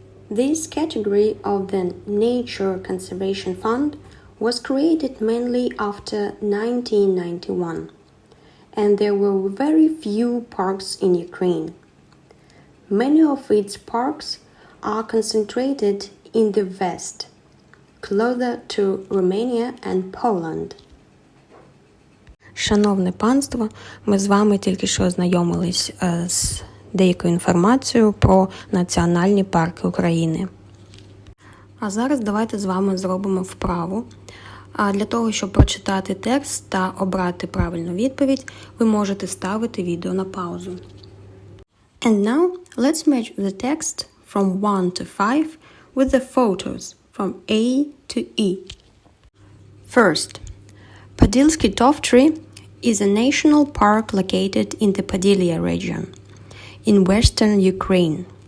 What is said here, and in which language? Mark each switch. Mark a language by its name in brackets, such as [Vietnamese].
[English] This category of the Nature Conservation Fund was created mainly after 1991, and there were very few parks in Ukraine. Many of its parks are concentrated in the west, closer to Romania and Poland. [Ukrainian] Шановне панство, ми з вами тільки що ознайомились з деякою інформацією про Національні парки України. А зараз давайте з вами зробимо вправу. Для того, щоб прочитати текст та обрати правильну відповідь, ви можете ставити відео на паузу. [English] And now, let's match the text from 1 to 5 with the photos from A to E. First, Podilsky Tovtry is a national park located in the Podylia region, in western Ukraine.